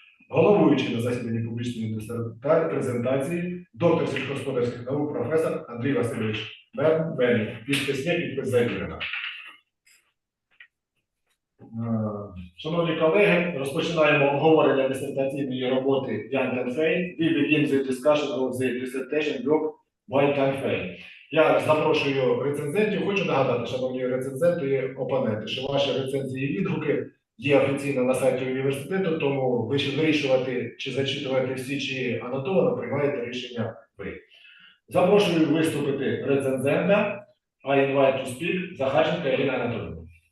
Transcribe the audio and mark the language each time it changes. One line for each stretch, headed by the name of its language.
Ukrainian: Головуючий на засіданні публічної презентації доктор сільськогосподарських наук професор Андрій Васильович Бенів. Підпис є, підпис завірено. Шановні колеги, розпочинаємо обговорення дисертаційної роботи Янь Тенфей.
English: We begin the discussion of the dissertation work by Тенфей.
Ukrainian: Я запрошую рецензентів. Хочу нагадати, шановні рецензенти і опоненти, що ваші рецензії і відгуки є офіційно на сайті університету, тому вирішувати, чи зачитувати всі, чи анотовано, приймаєте рішення ви. Запрошую виступити рецензента.
English: I invite to speak Захарченко Ірина Анатолійовна.